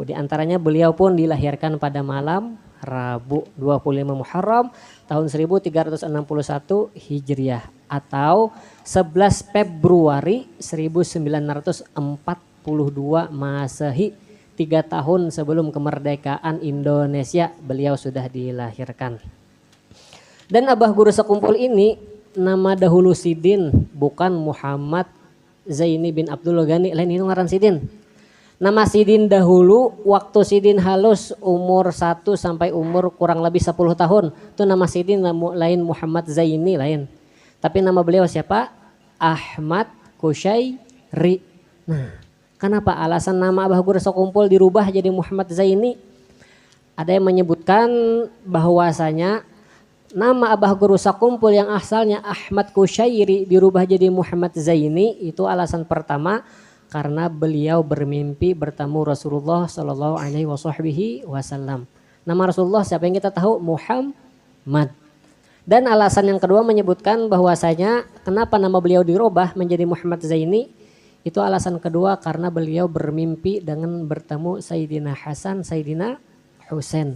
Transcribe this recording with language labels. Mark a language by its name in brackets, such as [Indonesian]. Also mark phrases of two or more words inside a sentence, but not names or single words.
[Indonesian] Di antaranya beliau pun dilahirkan pada malam Rabu 25 Muharram tahun 1361 Hijriah atau 11 Februari 1942 Masehi, 3 tahun sebelum kemerdekaan Indonesia beliau sudah dilahirkan. Dan Abah Guru Sakumpul ini nama dahulu Sidin bukan Muhammad Zaini bin Abdul Ghani, [Banjar] lain itu ngaran Sidin. [Indonesian] Nama Sidin dahulu waktu Sidin halus umur 1 sampai umur kurang lebih 10 tahun. Itu nama Sidin lain Muhammad Zaini lain. Tapi nama beliau siapa? Ahmad Kusyairi. Nah, Kenapa alasan nama Abah Guru Sakumpul dirubah jadi Muhammad Zaini? Ada yang menyebutkan bahwasanya nama Abah Guru Sakumpul yang asalnya Ahmad Kusyairi dirubah jadi Muhammad Zaini itu alasan pertama karena beliau bermimpi bertemu Rasulullah [Arabic] Shallallahu Alaihi Wasallam. [Indonesian] Nama Rasulullah siapa yang kita tahu? Muhammad. Dan alasan yang kedua menyebutkan bahwasanya kenapa nama beliau dirubah menjadi Muhammad Zaini itu alasan kedua karena beliau bermimpi dengan bertemu Sayyidina Hasan, Sayyidina Husain.